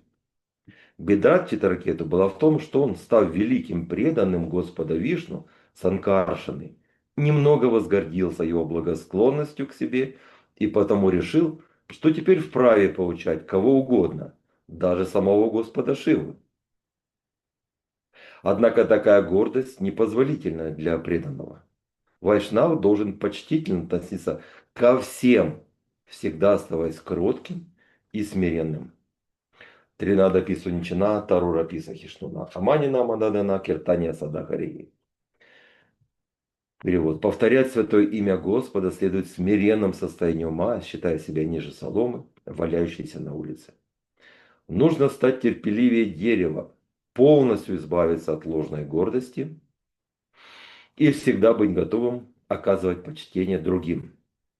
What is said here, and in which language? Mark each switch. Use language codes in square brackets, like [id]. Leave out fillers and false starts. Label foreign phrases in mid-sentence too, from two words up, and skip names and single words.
[ru] Беда Читракету была в том, что он, став великим преданным Господа Вишну, Санкаршаны, немного возгордился его благосклонностью к себе и потому решил, что теперь вправе поучать кого угодно, даже самого Господа Шиву. Однако такая гордость непозволительна для преданного. Вайшнав должен почтительно относиться ко всем, всегда оставаясь кротким и смиренным. [sa] तृणादपि सुनीचेन तरोरपि सहिष्णुना अमानिना मानदेन कीर्तनीयः सदा हरिः. [ru] Перевод. Повторять святое имя Господа следует в смиренном состоянии ума, считая себя ниже соломы, валяющейся на улице. Нужно стать терпеливее дерева, полностью избавиться от ложной гордости и всегда быть готовым оказывать почтение другим.